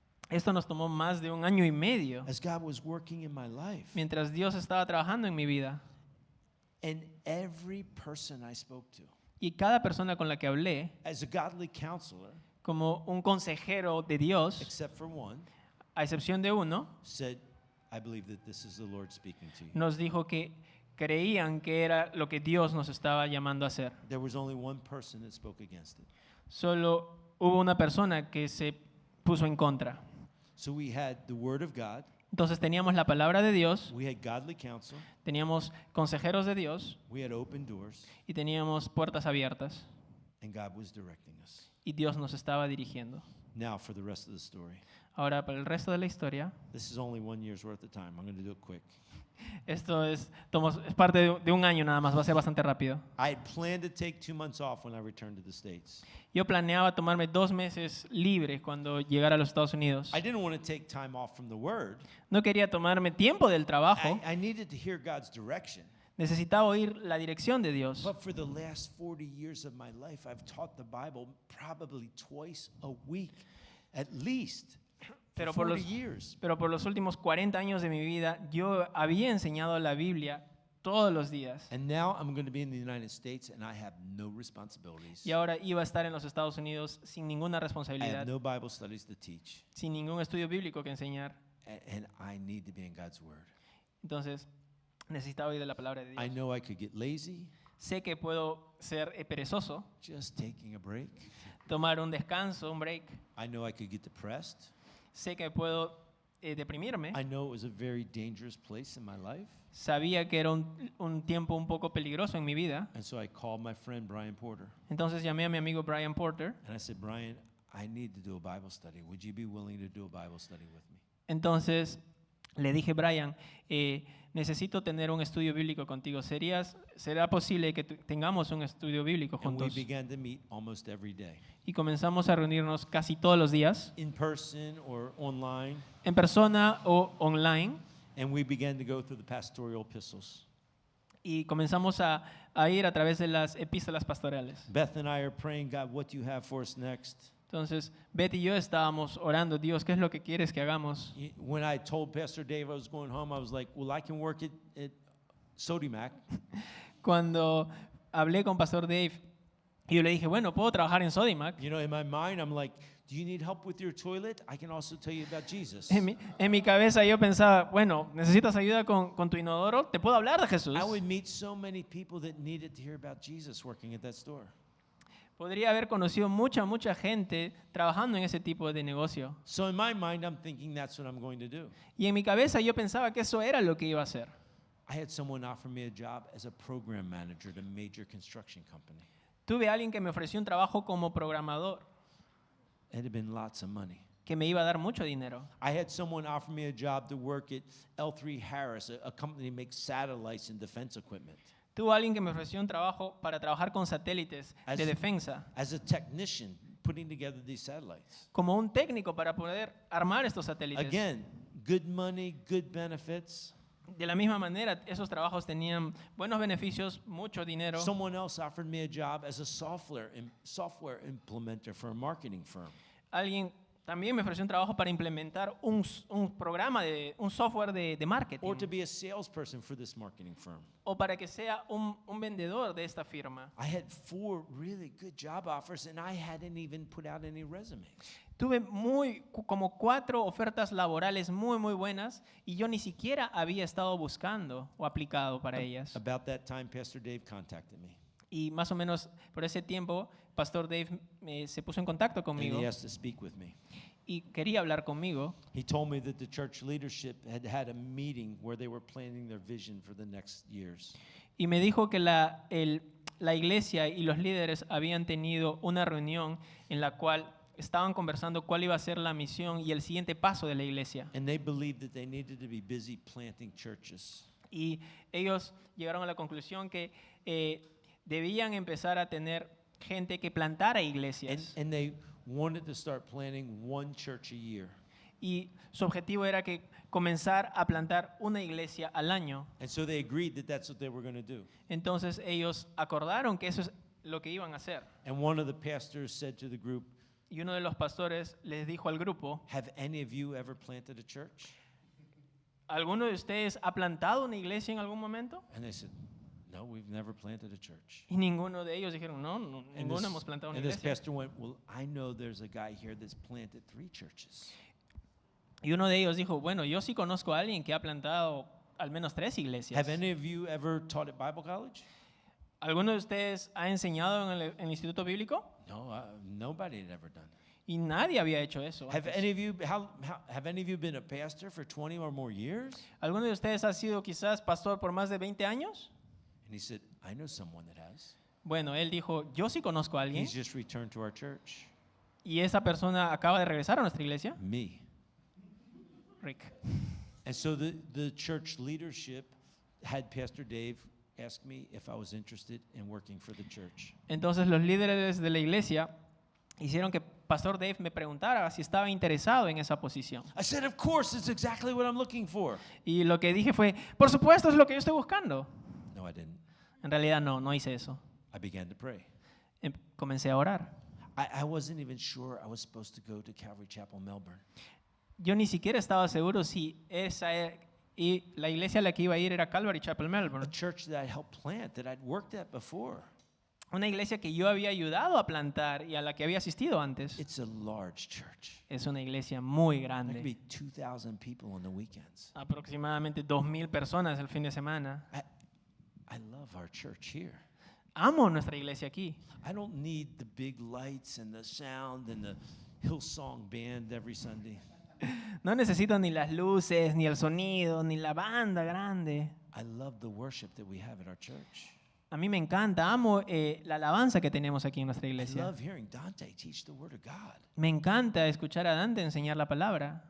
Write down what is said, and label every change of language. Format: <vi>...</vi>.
<es>Esto nos tomó más de un año y medio,</es> <en>as God was working in my life.</en> <es>mientras Dios estaba trabajando en mi vida.</es> <en>And every person I spoke to,</en> <es>Y cada persona con la que hablé,</es> <en>as a godly counselor,</en> <es>como un consejero de Dios,</es> <en>except for one,</en> <es>a excepción de uno,</es> <en>said, I believe that this is the Lord speaking to you.</en> <es>nos dijo que creían que era lo que Dios nos estaba llamando a hacer.</es> <en>There was only one person that spoke against it.</en> <es>Solo hubo una persona que se puso en contra.</es> <en>So we had the Word of God,</en> <es>Entonces teníamos la palabra de Dios,</es> <en>we had godly counsel,</en> <es>teníamos consejeros de Dios</es> <en>we had open doors,</en> <es>y teníamos puertas abiertas.</es> <en>and God was directing us.</en> <es>Y Dios nos estaba dirigiendo.</es> <en>Now for the rest of the story.</en> <es>Ahora, para el resto de la historia,</es> <en>This is only 1 year's worth of time. I'm going to do it quick.</en> <es>esto es parte de un año nada más, va a ser bastante rápido.</es> <en>I had planned to take 2 months off when I returned to the States.</en> <es>Yo planeaba tomarme 2 meses libres cuando llegara a los Estados Unidos.</es> <en>I didn't want to take time off from the Word.</en> <es>No quería tomarme tiempo del trabajo,</es> <en>I needed to hear God's direction.</en> <es>necesitaba oír la dirección de Dios.</es> <en>But for the last 40 years of my life, I've taught the Bible probably twice a week, at least.</en> <es>Pero</es> <en>For 40 years.</en> <es>Pero por los últimos 40 años de mi vida, yo había enseñado la Biblia todos los días.</es> <en>And now I'm going to be in the United States and I have no responsibilities.</en> <es>Y ahora iba a estar en los Estados Unidos sin ninguna</es> <en>I have</en> <es>responsabilidad,</es> <en>no Bible studies to teach.</en> <es>sin ningún estudio bíblico que enseñar.</es> <en>And I need to be in God's Word.</en> <es>Entonces, necesitaba oír de la palabra de</es> <en>I</en> <es>Dios.</es> <en>know I could get lazy,</en> <es>Sé que puedo ser perezoso,</es> <en>just taking a break.</en> <es>tomar un descanso, un break.</es> <en>I know I could get depressed.</en> <es>Sé que puedo deprimirme.</es> <en>I know it was a very dangerous place in my life.</en> <es>Sabía que era un tiempo un poco peligroso en mi vida.</es> <en>And so I called my friend Brian Porter.</en> <es>Entonces llamé a mi amigo Brian Porter.</es> <en>And I said, Brian, I need to do a Bible study. Would you be willing to do a Bible study with me?</en> <es>Entonces le dije, Brian, necesito tener un estudio bíblico contigo. ¿Será posible que tengamos un estudio bíblico</es> <en>And we</en> <es>juntos?</es> <en>began to meet almost every day,</en> <es>Y comenzamos a reunirnos casi todos los días,</es> <en>in person or online.</en> <es>en persona o online.</es> <en>And we began to go through the pastoral epistles.</en> <es>Y comenzamos a ir a través de las epístolas pastorales.</es> <en>Beth and I are praying, God, what do you have for us next?</en> <es>Entonces, Betty y yo estábamos orando, Dios, ¿qué es lo que quieres que hagamos?</es> <en>When I told Pastor Dave I was going home, I was like, well, I can work at Sodimac.</en> <es>Cuando hablé con Pastor Dave, y yo le dije, bueno, puedo trabajar en Sodimac.</es> <en>You know, in my mind, I'm like, do you need help with your toilet? I can also tell you about Jesus.</en> <es>En mi cabeza yo pensaba, bueno, ¿necesitas ayuda con tu inodoro? ¿Te puedo hablar de Jesús?</es> <en>I would meet so many people that needed to hear about Jesus working at that store.</en> <es>Podría haber conocido mucha gente trabajando en ese tipo de negocio.</es> <en>So in my mind, I'm thinking that's what I'm going to do.</en> <es>Y en mi cabeza yo pensaba que eso era lo que iba a hacer.</es> <en>I had someone offer me a job as a program manager at a major construction company.</en> <es>Tuve a alguien que me ofreció un trabajo como programador,</es> <en>It had been lots of money.</en> <es>que me iba a dar mucho dinero.</es> <en>I had someone offer me a job to work at L3 Harris, a company that makes satellites and defense equipment,</en> <es>Tuve a alguien que me ofreció un trabajo para trabajar con satélites</es> <en>As-</en> <es>de defensa,</es> <en>as a technician putting together these satellites.</en> <es>como un técnico para poder armar estos satélites.</es> <en>Again, good money, good benefits.</en> <es>De la misma manera, esos trabajos tenían buenos beneficios, mucho dinero.</es> <en>Someone else offered me a job as a software implementer for a marketing firm.</en> <es>Alguien también me ofreció un trabajo para implementar un programa, un software de marketing,</es> <en>Or to be a salesperson for this marketing firm.</en> <es>o para que sea un vendedor de esta firma.</es> <en>I had 4 really good job offers and I hadn't even put out any resumes.</en> <es>Tuve como 4 ofertas laborales muy buenas y yo ni siquiera había estado buscando o aplicado para ellas.</es> <en>About that time, Pastor Dave contacted me.</en> <es>Y más o menos por ese tiempo, Pastor Dave se puso en contacto</es> <en>And</en> <es>conmigo</es> <en>he asked to speak with me.</en> <es>y quería hablar conmigo.</es> <en>He told me that the church leadership had a meeting where they were planning their vision for the next years.</en> <es>Y me dijo que la iglesia y los líderes habían tenido una reunión en la cual estaban conversando cuál iba a ser la misión y el siguiente paso de la iglesia.</es> <en>And they believed that they needed to be busy planting churches.</en> <es>Y ellos llegaron a la conclusión que debían empezar a tener gente que plantara iglesias.</es> <en>And they wanted to start planting 1 church a year.</en> <es>Y su objetivo era que comenzar a plantar una iglesia al año.</es> <en>And so they agreed that that's what they were going to do.</en> <es>Entonces ellos acordaron que eso es lo que iban a hacer.</es> <en>And one of the pastors said to the group,</en> <es>Y uno de los pastores les dijo al grupo,</es> <en>have any of you ever planted a church?</en> <es>¿alguno de ustedes ha plantado una iglesia en algún momento?</es> <en>And they said, no, we've never planted a church.</en> <es>Y ninguno de ellos dijeron, no,</es> <en>And</en> <es>ninguno hemos plantado una</es> <en>and this</en> <es>iglesia.</es> <en>pastor went, well, I know there's a guy here that's planted 3 churches.</en> <es>Y uno de ellos dijo, bueno, yo sí conozco a alguien que ha plantado al menos 3 iglesias.</es> <en>Have any of you ever taught at Bible college?</en> <es>¿Alguno de ustedes ha enseñado en el instituto bíblico?</es> <en>No, nobody had ever done it.</en> <es>Y nadie había hecho eso.</es> <en>Have</en> <es>antes.</es> <en>any of you have any of you been a pastor for 20 or more years?</en> <es>¿Alguno de ustedes ha sido quizás pastor por más de 20 años?</es> <en>And he said, I know someone that has.</en> <es>Bueno, él dijo, yo sí conozco a alguien.</es> <en>He's just returned to our church.</en> <es>Y esa persona acaba de regresar a nuestra iglesia.</es> <en>Me. Rick. And so the church leadership had Pastor Dave ask me if I was interested in working for the church.</en> <es>Entonces los líderes de la iglesia hicieron que Pastor Dave me preguntara si estaba interesado en esa posición.</es> <en>I said, of course, it's exactly what I'm looking for.</en> <es>Y lo que dije fue, por supuesto, es lo que yo estoy buscando.</es> <en>No, I didn't.</en> <es>En realidad no hice eso.</es> <en>I began to pray.</en> <es>Comencé a orar.</es> <en>I wasn't even sure I was supposed to go to Calvary Chapel, Melbourne.</en> <es>Yo ni siquiera estaba seguro si esa Y la iglesia a la que iba a ir era Calvary Chapel</es> <en>a</en> <es>Melbourne.</es> <en>church that I helped plant, that I'd worked at before.</en> <es>Una iglesia que yo había ayudado a plantar y a la que había asistido antes.</es> <en>It's a large church.</en> <es>Es una iglesia muy</es> <en>There could</en> <es>grande.</es> <en>be 2,000 people on the weekends.</en> <es>Aproximadamente 2,000 personas el fin de semana.</es> <en>I love our church here.</en> <es>Amo nuestra iglesia aquí.</es> <en>I don't need the big lights and the sound and the Hillsong band every Sunday.</en> <es>No necesito ni las luces, ni el sonido, ni la banda grande.</es> <en>I love the worship that we have at our church.</en> <es>A mí me encanta, amo la alabanza que tenemos aquí en nuestra</es> <en>I</en> <es>iglesia.</es> <en>love hearing Dante teach the Word of God</en> <es>Me encanta escuchar a Dante enseñar la palabra</es>